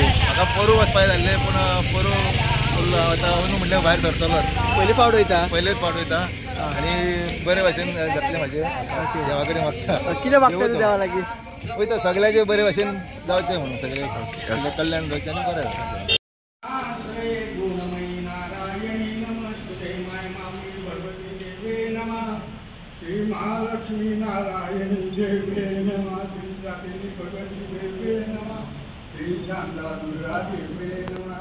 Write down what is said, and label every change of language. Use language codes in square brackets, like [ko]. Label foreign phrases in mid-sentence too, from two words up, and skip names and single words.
[kok] म्हाका पोरू वचपाक जाल्लें पूण पोरू उरलो। आतां अंदू म्हणल्यार भायर सरतलो। पयलीं फावट वयता? पयलेच फावट वयता आनी बरे भाशेन जातलें म्हाजें। देवा कडेन मागता। कितें मागता तूं देवा लागीं? वयता सगळ्याचे बरे भाशेन जावचें म्हणून, सगळे कल्याण जावचें आनी बरें जावचें। [sa] श्री महालक्ष्मी नारायणी देवे नमः। श्री सातेरी भगवती देवे नमः। श्री शांता दुर्गा देवे नमः।